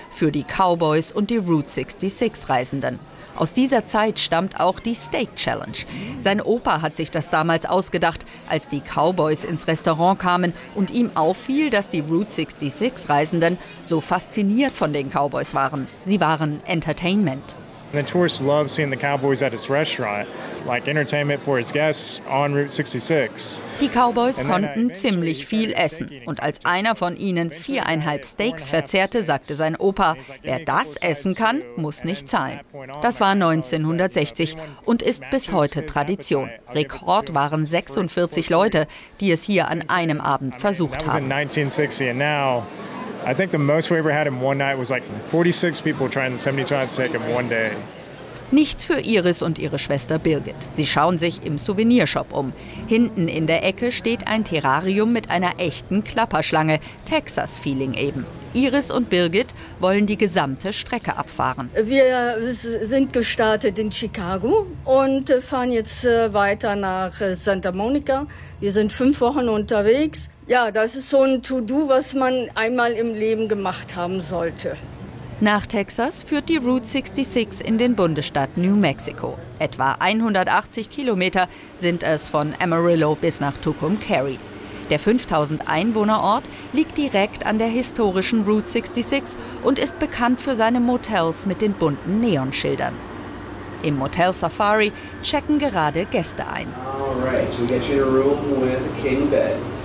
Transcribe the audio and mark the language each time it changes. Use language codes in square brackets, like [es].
[de] Für die Cowboys und die Route 66-Reisenden. Aus dieser Zeit stammt auch die Steak Challenge. Sein Opa hat sich das damals ausgedacht, als die Cowboys ins Restaurant kamen und ihm auffiel, dass die Route 66-Reisenden so fasziniert von den Cowboys waren. Sie waren Entertainment. [en] The tourists love seeing the Cowboys at his restaurant, like entertainment for his guests on Route 66. [de] Die Cowboys konnten ziemlich viel essen. Und als einer von ihnen 4,5 Steaks verzehrte, sagte sein Opa, wer das essen kann, muss nicht zahlen. Das war 1960 und ist bis heute Tradition. Rekord waren 46 Leute, die es hier an einem Abend versucht haben. [en] 1960 and now I think the most we ever had in one night was like 46 people trying the 72-ounce steak in one day. [de] Nichts für Iris und ihre Schwester Birgit. Sie schauen sich im Souvenirshop um. Hinten in der Ecke steht ein Terrarium mit einer echten Klapperschlange. Texas-Feeling eben. Iris und Birgit wollen die gesamte Strecke abfahren. Wir sind gestartet in Chicago und fahren jetzt weiter nach Santa Monica. Wir sind 5 Wochen unterwegs. Ja, das ist so ein To-Do, was man einmal im Leben gemacht haben sollte. Nach Texas führt die Route 66 in den Bundesstaat New Mexico. Etwa 180 Kilometer sind es von Amarillo bis nach Tucumcari. Der 5000-Einwohner-Ort liegt direkt an der historischen Route 66 und ist bekannt für seine Motels mit den bunten Neonschildern. Im Motel Safari checken gerade Gäste ein. [en] All right, so we get you in a room with a king bed.